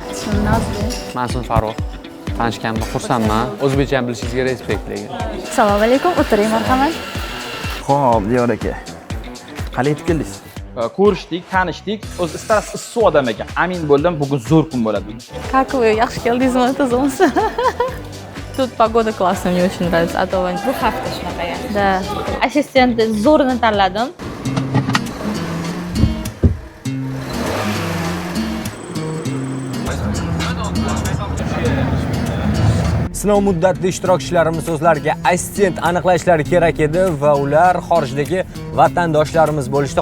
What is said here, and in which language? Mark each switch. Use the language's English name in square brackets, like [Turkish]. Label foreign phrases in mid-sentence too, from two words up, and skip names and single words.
[Uzbek] Mas'ul Farruh. Tanishganimga xursandman. O'zbekcha ham bilishingizga respekt lekin. Assalomu alaykum, o'tiring marhamat. Xo'p, Diyor aka. Qanday yetib keldingiz? Ko'rishdik, tanishdik. O'zi istarasiz issiq odam ekan. Amin bo'ldim, bugun zo'r kun bo'ladi. [Russian] Как вы? [Uzbek] Yaxshi keldingizmi, tuzimsiz? [Russian] Тут погода классная, мне очень нравится. А то [Uzbek] bu hafta shunaqa ya. Да. Assistent zo'rini tanladim. Sinov muddatida ishtirokchilarimiz o'zlariga assistent aniqlashlari kerak edi va ular xorijdagi vatandoshlarimiz bo'lishdi.